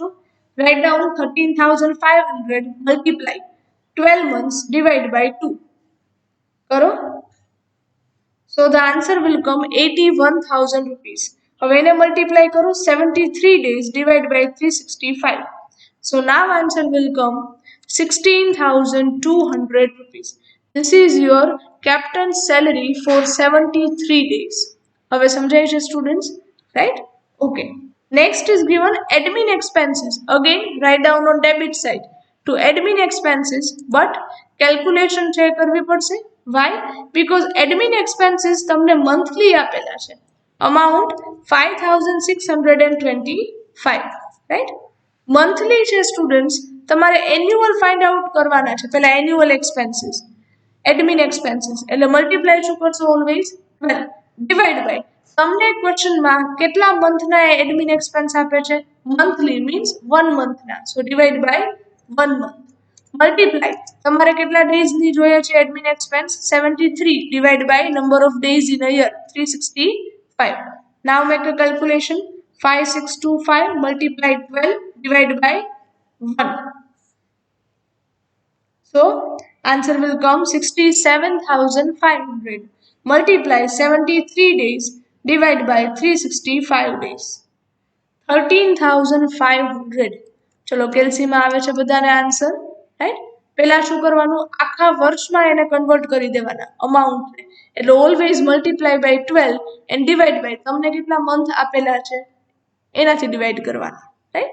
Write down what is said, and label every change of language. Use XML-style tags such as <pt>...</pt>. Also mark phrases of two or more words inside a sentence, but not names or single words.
<en>write down 13,500 multiply 12 months divide by 2 કરો. so the answer will come 81,000 rupees.</en> <gu>હવે એને મલ્ટીપ્લાય કરો</gu> <en>73 days divide by 365. so now answer will come 16,200 rupees. This is your captain salary for 73 days.</en> <gu>હવે સમજાય છે સ્ટુડન્ટ્સ?</gu> <en>Right? Okay. Next is given admin expenses. Again, write down on debit side to admin expenses, but calculation</en> <gu>છે કરવી પડશે.</gu> <en>Why? Because admin expenses</en> <gu>તમને monthly આપેલા છે.</gu> <en>Amount 5,625. Right?</en> <gu>Monthly છે સ્ટુડન્ટ્સ. તમારે</gu> <en>annual find out</en> <gu>કરવાના છે.</gu> <en>પહેલા annual expenses. admin expenses</en> <gu>એટલે મલ્ટીપ્લાય શું કરશો?</gu> <en>always 12 divide by</en> <gu>તમને ક્વેશ્ચનમાં કેટલા મંથના</gu> <en>admin expense</en> <gu>આપે છે?</gu> <en>monthly means 1 મંથના. so divide by 1 month.</en> <gu>મલ્ટીપ્લાય તમારે કેટલા ડેઝની જોઈએ છે</gu> <en>admin expense? 73 divide by number of days in a year 365. now make a calculation. 5625 multiply 12 divide by 1. So answer will come 67,500 multiply 73 days divide by 365 days 13,500.</en> <gu>ચલો કેલ્સીમાં આવે છે બધાને આન્સર, રાઈટ? પહેલા શું કરવાનું? આખા વર્ષમાં એને કન્વર્ટ કરી દેવાના અમાઉન્ટને. એટલે</gu> <en>always multiply by 12 and divide by</en> <gu>તમને કેટલા મંથ આપેલા છે એનાથી ડિવાઈડ કરવાના, રાઈટ?</gu>